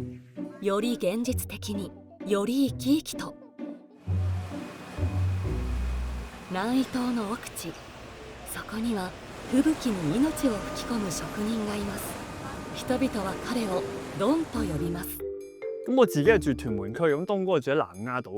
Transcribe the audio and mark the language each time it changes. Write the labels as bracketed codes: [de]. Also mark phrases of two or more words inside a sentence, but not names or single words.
[ja] より現実的に、より生き生きと。南伊島の奥地、そこには吹雪に命を吹き込む職人がいます。人々は彼をドンと呼びます。 [yue] 咁我自己係住屯門區，咁東哥係住喺南丫島。